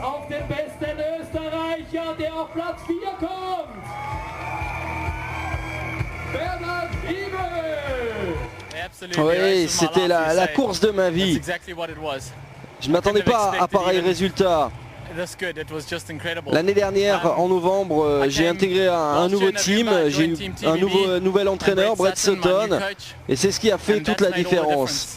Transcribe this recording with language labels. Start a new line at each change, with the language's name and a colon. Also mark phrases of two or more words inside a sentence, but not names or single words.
German: auf den besten Österreicher, der auf Platz 4 kommt, Bernard Ibel.
French: Oui, c'était la course de ma vie. Je ne m'attendais pas à pareil résultat. L'année dernière, en novembre, j'ai intégré un nouveau team, j'ai eu un nouvel entraîneur, Brett Sutton, et c'est ce qui a fait toute la différence.